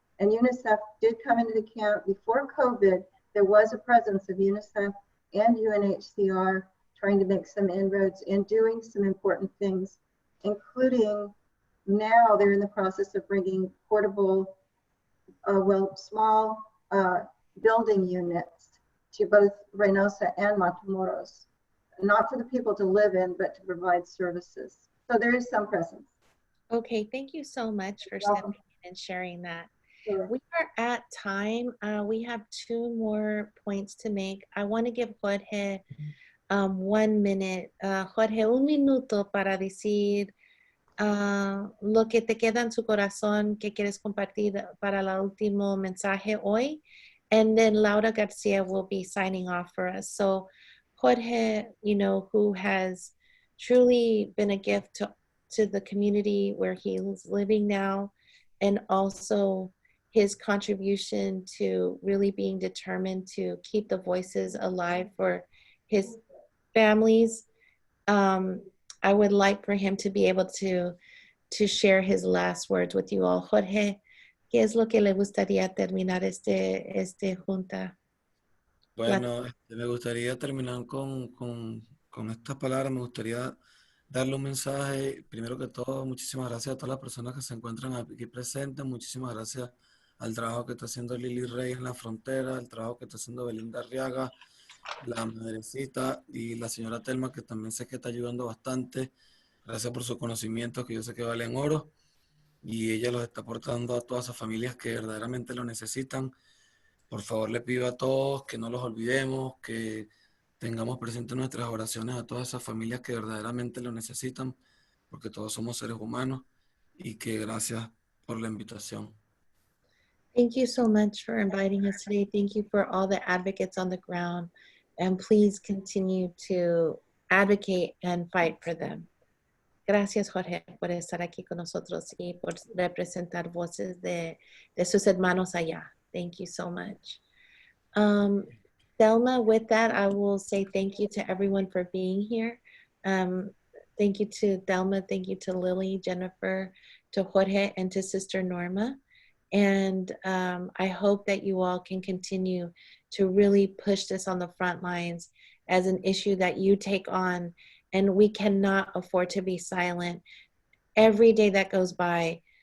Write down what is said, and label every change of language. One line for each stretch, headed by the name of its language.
English: And UNICEF did come into the camp before COVID. There was a presence of UNICEF and UNHCR trying to make some inroads in doing some important things, including now they're in the process of bringing portable, small building units to both Reynosa and Matamoros, not for the people to live in, but to provide services. So there is some presence. Okay, thank you so much for stepping in and sharing that. Sure. We are at time. We have 2 more points to make. I want to give Jorge 1 minute.
Spanish: Jorge, 1 minuto para decir lo que te queda en su corazón que quieres compartir para el último mensaje hoy.
English: And then Laura Garcia will be signing off for us. So Jorge, who has truly been a gift to the community where he's living now, and also his contribution to really being determined to keep the voices alive for his families. I would like for him to be able to share his last words with you all.
Spanish: Jorge, ¿qué es lo que le gustaría terminar este junta? Bueno, me gustaría terminar con estas palabras. Me gustaría darle un mensaje. Primero que todo, muchísimas gracias a todas las personas que se encuentran aquí presentes. Muchísimas gracias al trabajo que está haciendo Lilli Reyes en la frontera, el trabajo que está haciendo Belinda Arriaga, la madrecita y la señora Thelma, que también sé que está ayudando bastante. Gracias por sus conocimientos, que yo sé que valen oro. Y ella los está aportando a todas esas familias que verdaderamente lo necesitan. Por favor, le pido a todos que no los olvidemos, que tengamos presente nuestras oraciones a todas esas familias que verdaderamente lo necesitan, porque todos somos seres humanos, y que gracias por la invitación.
English: Thank you so much for inviting us today. Thank you for all the advocates on the ground, and please continue to advocate and fight for them.
Spanish: Gracias, Jorge, por estar aquí con nosotros y por representar voces de sus hermanos allá.
English: Thank you so much. Thelma, with that, I will say thank you to everyone for being here. Thank you to Thelma, thank you to Lilli, Jennifer, to Jorge, and to Sister Norma. And I hope that you all can continue to really push this on the front lines as an issue that you take on, and we cannot afford to be silent. Every day that goes by,